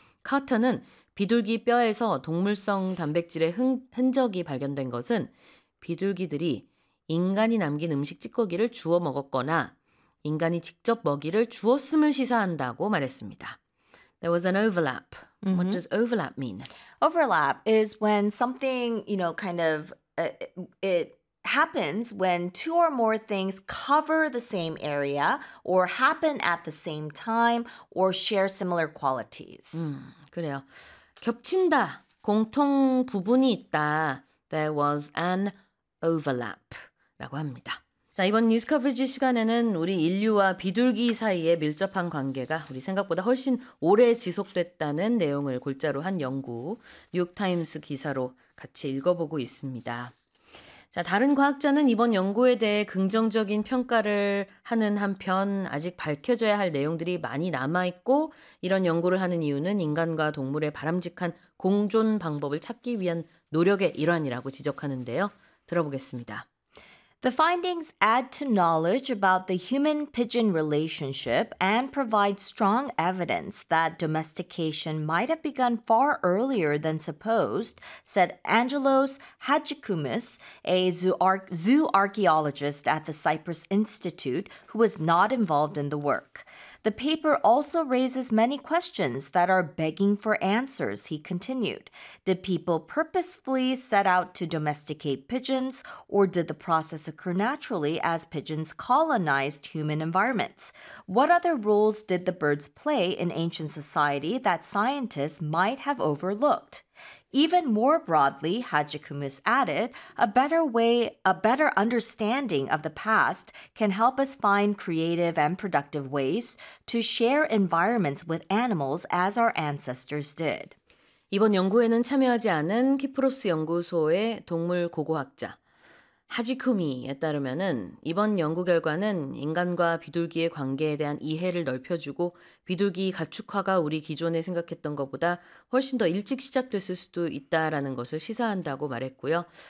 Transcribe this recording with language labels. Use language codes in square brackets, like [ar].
[ko] 카터는 비둘기 뼈에서 동물성 단백질의 흔적이 발견된 것은 비둘기들이 인간이 남긴 음식 찌꺼기를 주워 먹었거나 인간이 직접 먹이를 주었음을 시사한다고 말했습니다. [en] There was an overlap. Mm-hmm. What does overlap mean? Overlap is when something, you know, kind of it happens when two or more things cover the same area or happen at the same time or share similar qualities. [ko] 그래요. 겹친다. 공통 부분이 있다. [en] There was an overlap. [ko] 라고 합니다. 자, 이번 뉴스 커버리지 시간에는 우리 인류와 비둘기 사이의 밀접한 관계가 우리 생각보다 훨씬 오래 지속됐다는 내용을 골자로 한 연구 뉴욕타임스 기사로 같이 읽어보고 있습니다. 자, 다른 과학자는 이번 연구에 대해 긍정적인 평가를 하는 한편 아직 밝혀져야 할 내용들이 많이 남아있고 이런 연구를 하는 이유는 인간과 동물의 바람직한 공존 방법을 찾기 위한 노력의 일환이라고 지적하는데요. 들어보겠습니다. [en] The findings add to knowledge about the human-pigeon relationship and provide strong evidence that domestication might have begun far earlier than supposed, said Angelos Hadjikoumis, a zoo archaeologist at the Cyprus Institute, who was not involved in the work. The paper also raises many questions that are begging for answers, he continued. Did people purposefully set out to domesticate pigeons, or did the process occur naturally as pigeons colonized human environments. What other roles did the birds play in ancient society that scientists might have overlooked? Even more broadly, Hajikumus added, a better understanding of the past can help us find creative and productive ways to share environments with animals as our ancestors did. [ko] 이번 연구에는 참여하지 않은 키프로스 연구소의 동물 고고학자 하지쿠미에 따르면은 이번 연구 결과는 인간과 비둘기의 관계에 대한 이해를 넓혀주고 비둘기 가축화가 우리 기존에 생각했던 것보다 훨씬 더 일찍 시작됐을 수도 있다라는 것을 시사한다고 말했고요.